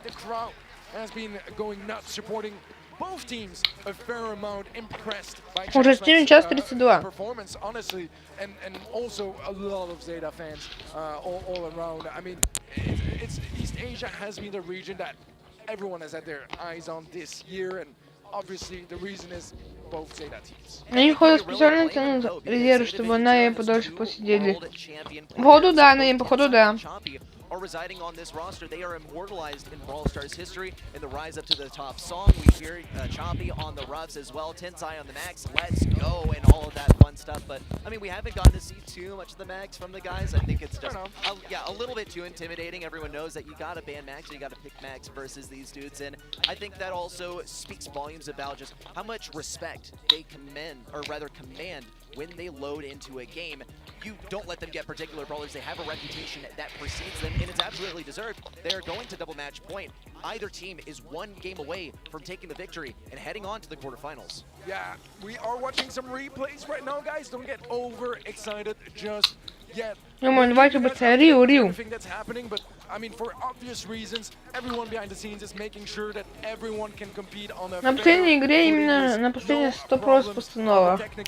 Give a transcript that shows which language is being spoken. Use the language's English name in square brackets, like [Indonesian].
[English] The crowd has been going nuts, supporting both teams a fair amount, impressed by Chazmac's performance, honestly, and also a lot of Zeta fans all around. I mean, it's East Asia has been the region that everyone has had their eyes on this year, and obviously the reason is both Zeta teams. [Russian] Они, походу, специально тянут резервы, чтобы на им подольше посидели. Походу, да, на им, походу, да. [English] Are residing on this roster. They are immortalized in Brawl Stars history in the rise up to the top song. We hear Choppy on the roughs as well, Tensai on the max, let's go, and all of that fun stuff. But I mean, we haven't gotten to see too much of the max from the guys. I think it's just a little bit too intimidating. Everyone knows that you gotta ban max, or you gotta pick max versus these dudes, and I think that also speaks volumes about just how much respect they command when they load into a game. You don't let them get particular brawlers. They have a reputation that precedes them, and it's absolutely deserved. They are going to double match point. Either team is one game away from taking the victory and heading on to the quarterfinals. Yeah, we are watching some replays right now, guys. Don't get overexcited just yet. [Russian] Давайте быстрее, Рио. [English] Everything that's happening, but I mean, for obvious reasons, everyone behind the scenes is making sure that everyone can compete on a [Russian] На последней игре именно на последней 100% постанова.